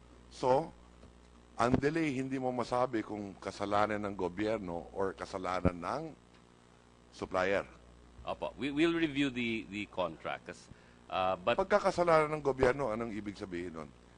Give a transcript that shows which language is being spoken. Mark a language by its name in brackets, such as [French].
[Filipino] So, ang delay, hindi mo masabi kung kasalanan ng gobyerno or kasalanan ng supplier. Opo. [English] We'll review the contract. But [Filipino] Pagkakasalanan ng gobyerno, anong ibig sabihin nun?